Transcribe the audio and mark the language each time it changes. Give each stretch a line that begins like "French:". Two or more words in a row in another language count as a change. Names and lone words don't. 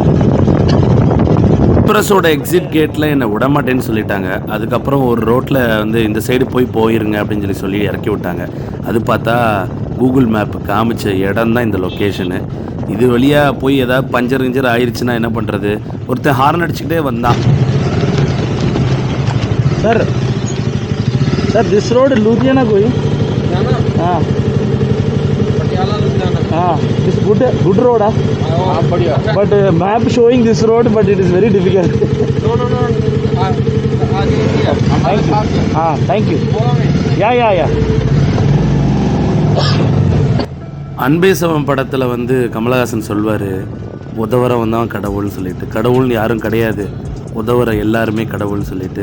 Tamil: எக்ஸ்பிரஸோட எக்ஸிட் கேட்டில் என்னை விடமாட்டேன்னு சொல்லிட்டாங்க. அதுக்கப்புறம் ஒரு ரோட்டில் வந்து இந்த சைடு போயிருங்க அப்படின்னு சொல்லி இறக்கி விட்டாங்க. அது பார்த்தா
English: Google map
Tamil: காமிச்ச இடம் தான் இந்த லொக்கேஷனு. இது வழியாக போய் ஏதாவது பஞ்சர் ஆயிடுச்சுன்னா என்ன பண்ணுறது? ஒருத்தன் ஹார்ன் அடிச்சுக்கிட்டே வந்தான்.
English: sir this road लुधियाना कोई?
Hindi: हाँ हाँ,
English: this good road है, but map showing this road, but it is very difficult. हाँ thank you. या
Tamil: அன்பே சிவம் படத்தில் வந்து கமலஹாசன் சொல்வார், உதவுறவன் தான் கடவுள்னு சொல்லிட்டு. கடவுள்னு யாரும் கிடையாது, உதவுற எல்லாருமே கடவுள்னு சொல்லிட்டு.